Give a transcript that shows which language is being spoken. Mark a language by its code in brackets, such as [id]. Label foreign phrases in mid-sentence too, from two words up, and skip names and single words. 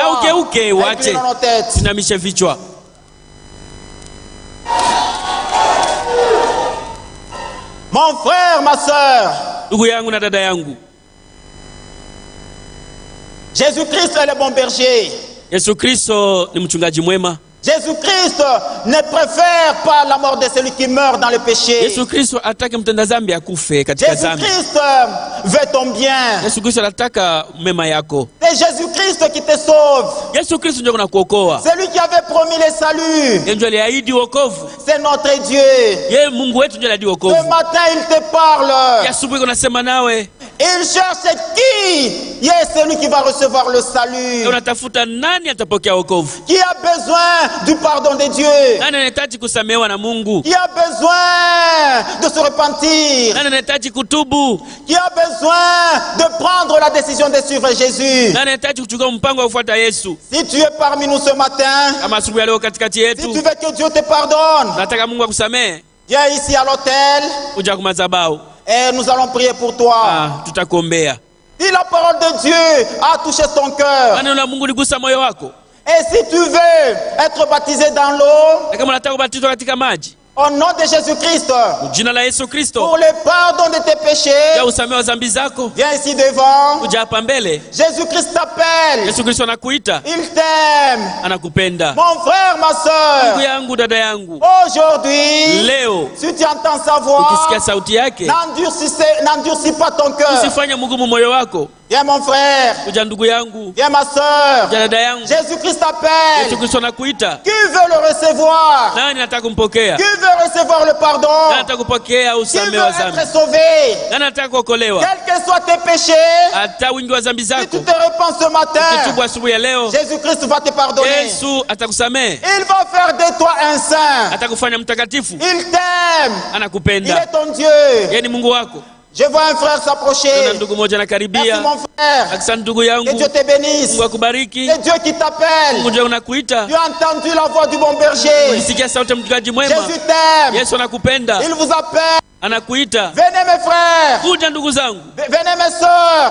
[fr] Inclinons nos têtes. Mon frère, ma soeur, Jésus-Christ est le bon berger. [sw] Yesu Kristo ni mchungaji mwema. [fr] Jésus-Christ ne préfère pas la mort de celui qui meurt dans le péché. [sw] Yesu Kristo atake mtenda dhambi akufe katika dhambi. [fr] Jésus-Christ veut ton bien. [sw] Yesu Kristo anataka mema yako. [fr] C'est Jésus-Christ qui te sauve. [sw] Yesu Kristo ndiye anakuokoa. [fr] C'est lui qui avait promis le salut. [sw] Yeye ndiye aliahidi wokovu. [fr] C'est notre Dieu. [sw] Yeye Mungu wetu ndiye aliahidi wokovu. [fr] Ce matin il te parle. [sw] Asubuhi unasema nawe. [fr] Il cherche qui est celui qui va recevoir le salut. [sw] Unatafuta nani atapokea wokovu? [fr] Qui a besoin du pardon de Dieu? [sw] Nani anahitaji kusamehewa na Mungu? [fr] Qui a besoin de se repentir? [sw] Nani anahitaji kutubu? [fr] Qui a besoin de prendre la décision de suivre Jésus? [sw] Nani anahitaji kuchukua mpango wa kufuata Yesu? [fr] Si tu es parmi nous ce matin, [sw] kama asubuhi leo katikati yetu, [fr] si tu veux que Dieu te pardonne, [sw] nataka Mungu akusamehe, [fr] viens ici à l'hôtel. [sw] Uja kwa madhabahu. [fr] Et nous allons prier pour toi. [sw] Tutakuombea. [fr] Si la parole de Dieu a touché ton cœur, [sw] neno la Mungu ligusa moyo wako, [fr] et si tu veux être baptisé dans l'eau, [sw] kama unataka kubatizwa katika maji, [fr] au nom de Jésus-Christ, [sw] jina la Yesu Kristo, [fr] pour le pardon de tes péchés, [sw] ya usamehe wa dhambi zako, [fr] viens ici devant. [sw] Uja hapa mbele. [fr] Jésus-Christ t'appelle. [sw] Yesu Kristo anakuita. [fr] Il t'aime. [sw] Anakupenda. [fr] Mon frère, ma soeur. [sw] Ndugu yangu, dada yangu. [fr] Aujourd'hui, [sw] leo, [fr] si tu entends sa voix, [sw] ukisikia sauti yake, [fr] n'endurcis pas ton cœur. [sw] Usifanye mgumu moyo wako. [fr] Viens mon frère. [sw] Uja ndugu yangu. [fr] Viens ma soeur. [sw] Uja dada yangu. [fr] Jésus-Christ t'appelle. [sw] Yesu Kristo anakuita. [fr] Qui veut le recevoir? [sw] Nani anataka kumpokea? [fr] Qui veut recevoir le pardon? [sw] Nani anataka kupokea usamehe wa dhambi? [fr] Qui veut être sauvé? [sw] Nani anataka kuokolewa? [fr] Quels que soient tes péchés, [sw] hata wingi wa dhambi zako, [fr] si tu te repens ce matin, [sw] ukitubu asubuhi ya leo, [fr] Jésus-Christ va te pardonner. [sw] Yesu atakusamehe. [fr] Il va faire de toi un saint. [sw] Atakufanya mtakatifu. [fr] Il t'aime. [sw] Anakupenda. [fr] Il est ton Dieu. [sw] Yeye ni Mungu wako. [fr] Je vois un frère s'approcher. Merci mon frère. Que Dieu te bénisse. C'est Dieu qui t'appelle. Tu as entendu la voix du bon berger. Jésus t'aime. Il vous appelle. Venez mes frères. Venez mes sœurs.